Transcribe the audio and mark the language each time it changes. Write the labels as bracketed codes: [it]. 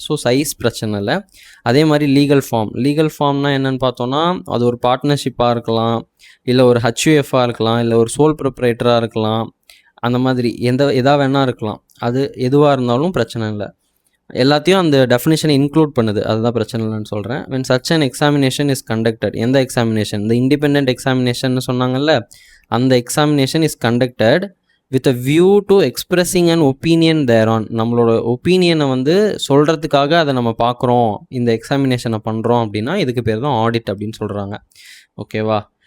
[ta] So size பிரச்சனை இல்லை. அதே மாதிரி லீகல் ஃபார்ம். லீகல் ஃபார்ம்னால் என்னென்னு பார்த்தோன்னா, அது ஒரு பார்ட்னர்ஷிப்பாக இருக்கலாம், இல்லை ஒரு ஹச்யூஎஃபாக இருக்கலாம், இல்லை ஒரு சோல் ப்ரொப்ரைட்டராக இருக்கலாம். அந்த மாதிரி எதா வேணா இருக்கலாம். அது எதுவாக இருந்தாலும் பிரச்சனை இல்லை. எல்லாத்தையும் அந்த டெஃபினிஷனை இன்க்ளூட் பண்ணுது. அதுதான் பிரச்சனை இல்லைன்னு சொல்கிறேன். [en] when such an examination is conducted, [ta] எந்த எக்ஸாமினேஷன்? இந்த இண்டிபெண்ட் எக்ஸாமினேஷன் சொன்னாங்கல்ல, அந்த examination [en] Is conducted with a view to expressing an opinion thereon. [ta] நம்மளோட ஒப்பீனியனை வந்து சொல்கிறதுக்காக அதை நம்ம பார்க்குறோம், இந்த எக்ஸாமினேஷனை பண்ணுறோம் அப்படின்னா இதுக்கு பேர் தான் ஆடிட் அப்படின்னு சொல்கிறாங்க. ஓகேவா?